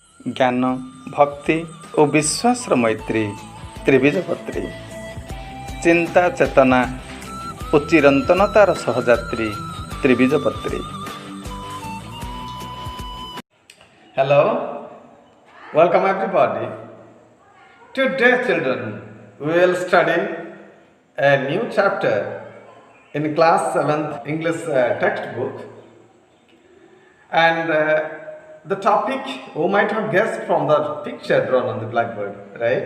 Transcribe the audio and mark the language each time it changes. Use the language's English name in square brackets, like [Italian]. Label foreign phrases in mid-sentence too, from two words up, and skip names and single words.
[Odia] ଜ୍ଞାନ, ଭକ୍ତି ଓ ବିଶ୍ୱାସର ମୈତ୍ରୀ ତ୍ରିବୀଜପତ୍ରୀ, ଚିନ୍ତା ଚେତନା ଓ ଚିରନ୍ତନତାର ସହଯାତ୍ରୀ ତ୍ରିବୀଜପତ୍ରୀ। [English] Hello, welcome everybody. Today children, we will study a new chapter in class 7th English textbook, and the topic you might have guessed from the picture drawn on the blackboard, right?